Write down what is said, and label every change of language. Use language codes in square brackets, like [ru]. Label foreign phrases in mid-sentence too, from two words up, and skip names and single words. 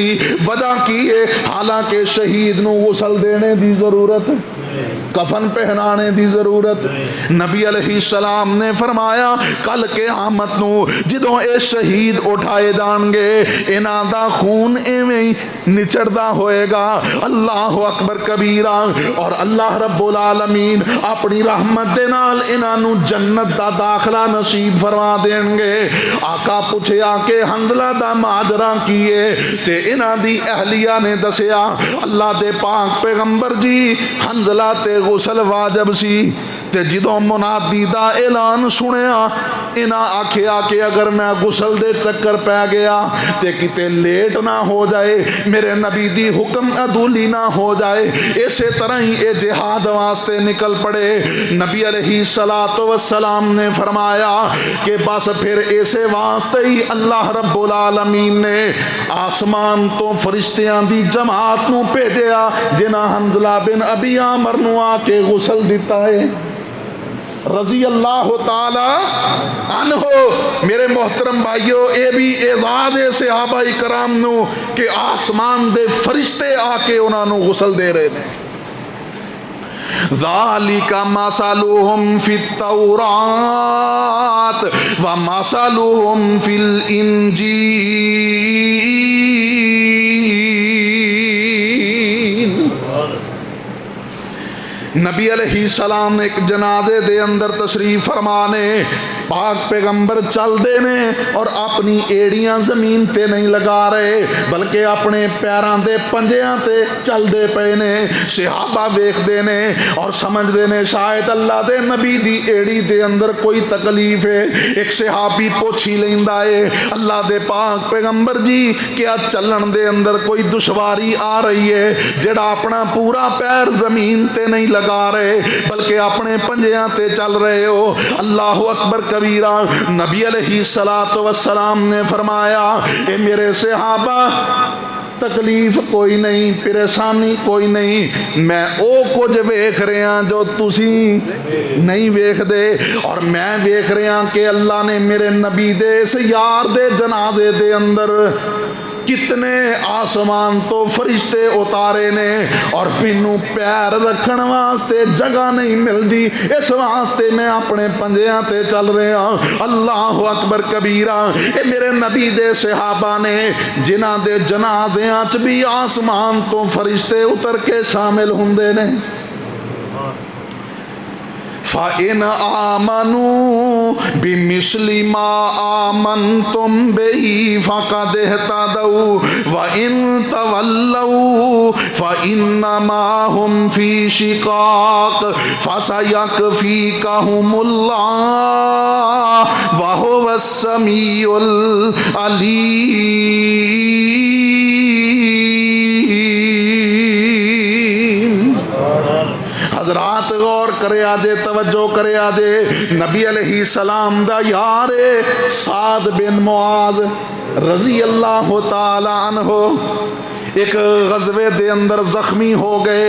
[pa] وجہ کی ہے حالانکہ شہید نوں غسل دینے دی ضرورت، کفن پہنانے دی ضرورت. نبی علیہ السلام نے فرمایا کل قیامت نوں جدوں اے شہید اٹھائے جانگے انہاں دا خون ایویں ہی نچڑدا ہووےگا. [ar] الله أكبر كبيرا. [pa] اور اللہ رب العالمین اپنی رحمت دے نال انہاں نوں جنت دا داخلہ نصیب فرما دینگے. آقا پچھیا کہ حنظلہ دا ماجرا کی ہے تے انہاں دی اہلیہ نے دسیا اللہ دے پاک پیغمبر جی حنظلہ تے غسل واجب سی تے جدوں منادی دا اعلان سنیا انہاں آکھیا کہ اگر میں غسل دے چکر پے گیا تے کتے لیٹ نہ ہو جائے، میرے نبی دی حکم عدولی نہ ہو جائے. اسے طرح ہی ایہ جہاد واسطے نکل پڑے. نبی [ar] عليه الصلاة والسلام [pa] نے فرمایا کہ بس فیر ایسے واسطے ہی اللہ رب العالمین نے آسمان توں فرشتیاں دی جماعت نوں بھیجیا جنہاں حنظلہ بن ابی عامر نوں آکے غسل دتا ہے [ar] رضي الله تعالى عنه. [ur] میرے محترم بھائیوں، یہ بھی اعجاز ہے صحابہ کرام [pa] نوں کہ آسمان دے فرشتے آکے [ur] انہوں نے غسل دے رہے تھے. [ar] ذلك مثلهم في التوراة ومثلهم في الإنجيل. [pa] نبی علیہ السلام اک جنازے دے اندر تشریف فرمانے پاک پیغمبر چل دینے اور اپنی اڈیاں زمین تے نہیں لگا رہے بلکہ اپنے پیراں دے پنجیاں تے چلدے پئے نے. صحابہ ویکھدے نے اور سمجھدے نے شاید اللہ دے نبی دی اڈی دے اندر کوئی تکلیف ہے. اک صحابی پچھ لیندا ہے اللہ دے پاک پیغمبر جی کیا چلن دے اندر کوئی دشواری آ رہی ہے جیہڑا اپنا پورا پیر زمین تے نہیں لگا رہے بلکہ اپنے پنجیاں تے چل رہے ہو. [ar] الله أكبر كبيرا. [pa] نبی [ar] عليه الصلاة والسلام [pa] نے فرمایا اے میرے صحابہ تکلیف کوئی نہیں، پریشانی کوئی نہیں، میں او کچھ ویکھ رہے ہیں جو تسی نہیں ویکھ دے، اور میں ویکھ رہے ہیں کہ اللہ نے میرے نبی دے اس یار دے جنازے دے اندر کتنے آسمان تو فرشتے اتارے نے، اور مینوں پیر رکھن واسطے جگہ نہیں ملدی، اس واسطے میں اپنے پنجیاں تے چل رہے ہاں۔ [ar] اللہ اکبر کبیرہ۔ [pa] اے میرے نبی دے صحابہ نے جنہاں دے جنازیاں چ بھی آسمان تو فرشتے اتر کے شامل ہوندے نے۔ [ar] فَإِنْ آمَنُوا بِمِثْلِ مَا آمَنْتُمْ بِهِ فَقَدِ اهْتَدَوْا وَإِنْ تَوَلَّوْا فَإِنَّمَا هُمْ فِي شِقَاقٍ فَسَيَكْفِيكَهُمُ اللَّهُ وَهُوَ السَّمِيعُ الْعَلِيمُ۔ [pa] حضرات غور کرے آجے، توجہ کرے آجے، نبی [ar] علیہ السلام [pa] دا یار سعد بن معاذ [ar] رضی اللہ تعالی عنہ [pa] ایک غزوے دے اندر زخمی ہو گئے۔